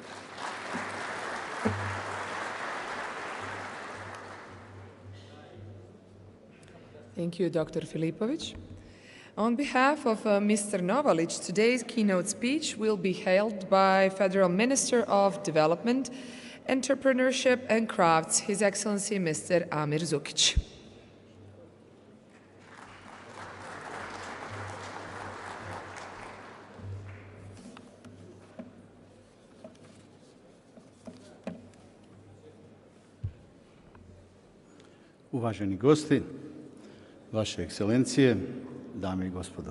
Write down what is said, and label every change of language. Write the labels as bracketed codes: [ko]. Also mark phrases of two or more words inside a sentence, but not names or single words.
[en] Thank you, Dr. Filipovic. On behalf of Mr. Novalic, today's keynote speech will be held by Federal Minister of Development, Entrepreneurship and Crafts, His Excellency Mr. Amir Zukic. [bs] Uvaženi gosti, Vaše ekscelencije, dame i gospodo.